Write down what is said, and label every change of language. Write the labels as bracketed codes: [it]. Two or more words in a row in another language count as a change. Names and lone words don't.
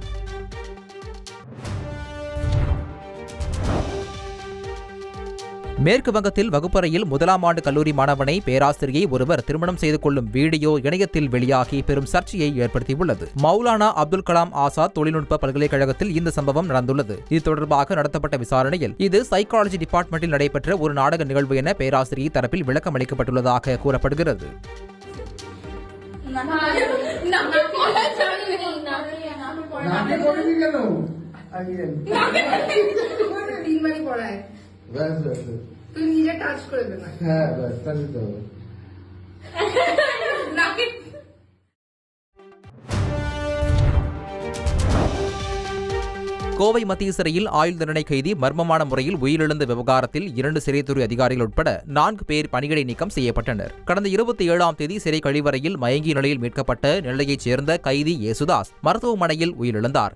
[ta] மேற்கு வங்கத்தில் வகுப்பறையில் 1ஆம் ஆண்டு கல்லூரி மாணவனை பேராசிரியை ஒருவர் திருமணம் செய்து கொள்ளும் வீடியோ இணையத்தில் வெளியாகி பெரும் சர்ச்சையை ஏற்படுத்தியுள்ளது. மௌலானா அப்துல் கலாம் ஆசாத் தொழில்நுட்ப பல்கலைக்கழகத்தில் இந்த சம்பவம் நடந்துள்ளது. இது தொடர்பாக நடத்தப்பட்ட விசாரணையில் இது [en] psychology department-il [ta] நடைபெற்ற ஒரு நாடக நிகழ்வு என பேராசிரியை தரப்பில் விளக்கம் அளிக்கப்பட்டுள்ளதாக கூறப்படுகிறது. [bn] তুই নিজে টাচ করে দে না। হ্যাঁ বাস তাই তো। নাকি [ta] கோவை மத்திய சிறையில் ஆயுள் தண்டனை கைதி மர்மமான முறையில் உயிரிழந்த விவகாரத்தில் 2 சிறைத்துறை அதிகாரிகள் உட்பட 4 பேர் பணியிடை நீக்கம் செய்யப்பட்டனர். கடந்த 27ஆம் தேதி சிறை கழிவறையில் மயங்கிய நிலையில் மீட்கப்பட்ட நெல்லையைச் சேர்ந்த கைதி யேசுதாஸ் மருத்துவமனையில் உயிரிழந்தார்.